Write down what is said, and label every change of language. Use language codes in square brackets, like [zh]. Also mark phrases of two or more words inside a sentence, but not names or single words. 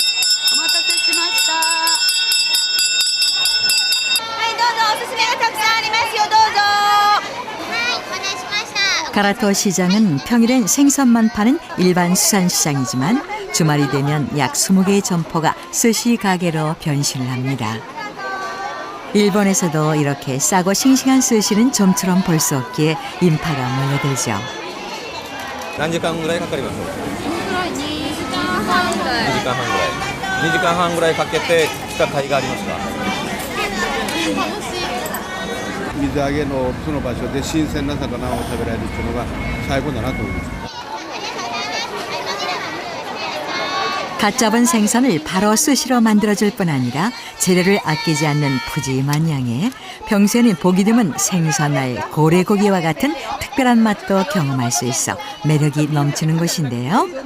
[ko] 네, [ja] おすすめがたくさんあります。 [ko] 가라토 시장은 평일엔 생선만 파는 일반 수산시장이지만 주말이 되면 약 20개의 점포가 스시 가게로 변신을 합니다. 일본에서도 이렇게 싸고 싱싱한 스시는 좀처럼 볼 수 없기에 인파가 몰려들죠. [ja] 何時間ぐらいかかります？2時間半ぐらい。2時間半ぐらい。2時間半ぐらいかけて来た甲斐がありますか？水揚げのその場所で新鮮な魚を食べられるっていうのが最高だなと思います。 [ko] 갓 잡은 생선을 바로 스시로 만들어줄 뿐 아니라 재료를 아끼지 않는 푸짐한 양에 평소에는 보기 드문 생선알, 고래고기와 같은 특별한 맛도 경험할 수 있어 매력이 넘치는 곳인데요.